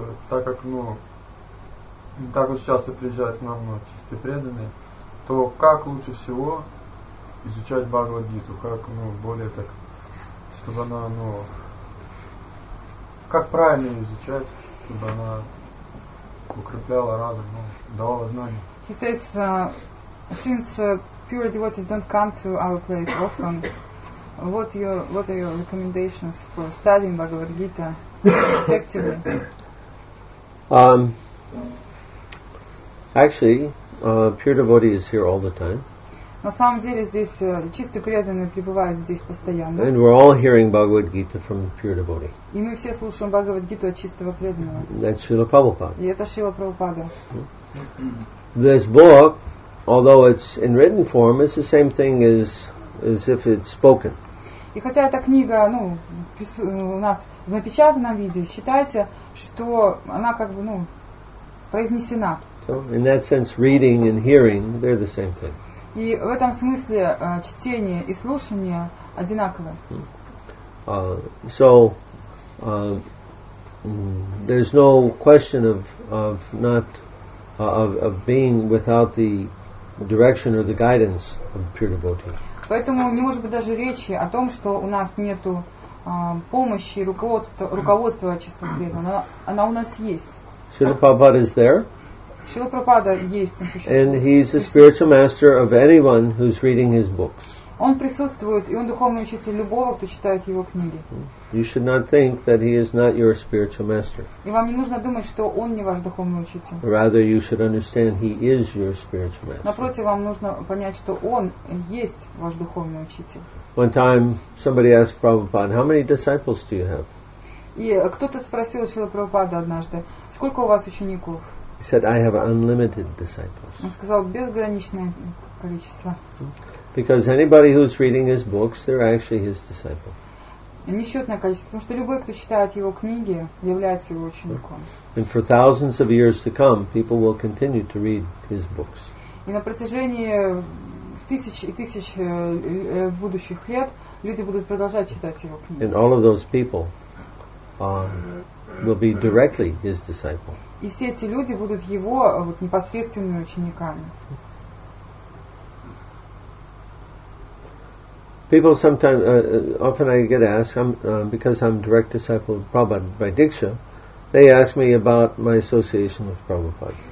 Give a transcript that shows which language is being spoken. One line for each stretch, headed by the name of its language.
Russian: Так как не так уж часто приезжают к нам чистые преданные, то как лучше всего изучать Бхагавад Гиту, как более так, чтобы она как правильно ее изучать, чтобы она укрепляла разум, давала знания.
English: He says, since pure devotees don't come to our place often, what are your recommendations for studying Bhagavad Gita effectively? Actually, pure devotee is here all the time.
Russian: На самом деле здесь чистые преданные пребывают здесь постоянно.
English: And we're all hearing Bhagavad Gita from pure devotee.
Russian: И мы все слушаем Бхагавад Гиту от чистого преданного.
English: That's Srila Prabhupada.
Russian: И это Шрила Прабхупада.
English: This book, although it's in written form, it's the same thing as if it's spoken.
Russian: И хотя эта книга, у нас в напечатанном виде, считайте, что она как бы, произнесена.
English: So, in that sense, reading and hearing, they're the same thing.
Russian: И в этом смысле чтение и слушание одинаковые.
English: So, there's no question of not of being without the direction or the guidance of a pure devotee.
Russian: Поэтому не может быть даже речи о том, что у нас нету помощи, руководства чистого преданного. Она у нас есть.
English: Srila Prabhupada is there.
Russian: Шрила Прабхупада есть, он существует.
English: And he's the spiritual master of anyone who's reading his books.
Russian: Он присутствует, и он духовный учитель любого, кто читает его книги.
English: You should not think that he is not your spiritual master.
Russian: И вам не нужно думать, что он не ваш духовный учитель.
English: Rather, you should understand he is your spiritual master.
Russian: Напротив, вам нужно понять, что он есть ваш духовный учитель.
English: One time, somebody asked Prabhupada, how many disciples do you have?
Russian: И кто-то спросил Шрила Прабхупада однажды, сколько у вас учеников?
English: He said, I have unlimited disciples.
Russian: Он сказал, безграничное количество.
English: Because anybody who's reading his books, they're actually his disciple.
Russian: Несчетное количество, потому что любой, кто читает его книги, является его учеником.
English: And for thousands of years to come, people will continue to read his books.
Russian: И на протяжении тысяч и тысяч будущих лет люди будут продолжать читать его книги.
English: And all of those people will be directly his disciple.
Russian: И все эти люди будут его непосредственными учениками.
English: People sometimes, often I get asked, because I'm direct disciple of Prabhupada by Diksha, they ask me about my association with Prabhupada.